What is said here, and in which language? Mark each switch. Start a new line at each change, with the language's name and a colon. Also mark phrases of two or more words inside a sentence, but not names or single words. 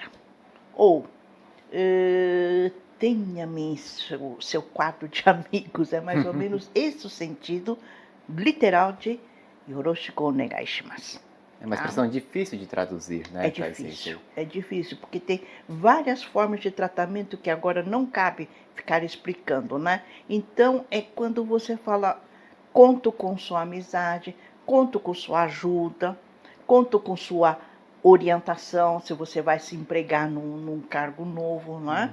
Portuguese: Ou tenha-me em seu quadro de amigos. É mais ou menos esse o sentido literal de
Japanese: よろしくお願いします.
Portuguese: É uma expressão difícil de traduzir, né? É Tai difícil, Sensei? é difícil, porque tem várias formas de tratamento que agora não cabe ficar explicando, né? Então, é quando você fala, conto com sua amizade, conto com sua ajuda, conto com sua orientação, se você vai se empregar num cargo novo, né?